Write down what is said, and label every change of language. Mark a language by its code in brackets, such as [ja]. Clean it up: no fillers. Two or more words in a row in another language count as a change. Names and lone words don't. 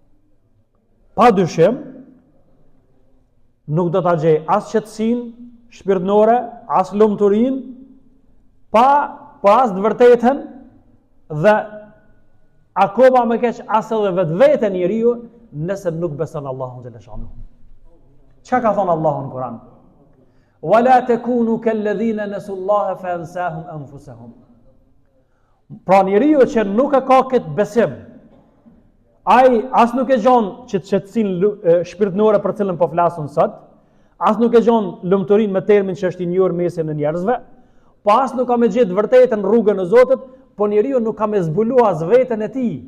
[sq] Pa dyshim, nuk do ta gjej as qetësinë shpirtërore, as lumturinë, po as të vërtetën dhe akoma më keq as edhe vetveten njeriu nëse nuk beson Allahun xhallahu. Çka ka thënë Allahu në Kur'an? [ar] ولا تكونوا كالذين نسوا الله فأنساهم أنفسهم. [sq] Pra njeriu që nuk e ka këtë besim, ai as nuk e gjon që qetësinë shpirtërore për cilën po flasun sot, as nuk e gjon lumturinë me termin që është i njohur mesin e njerëzve, po as nuk ka me gjetë vërtetën rrugën e Zotit, po njeriu nuk ka me zbuluar as veten e tij.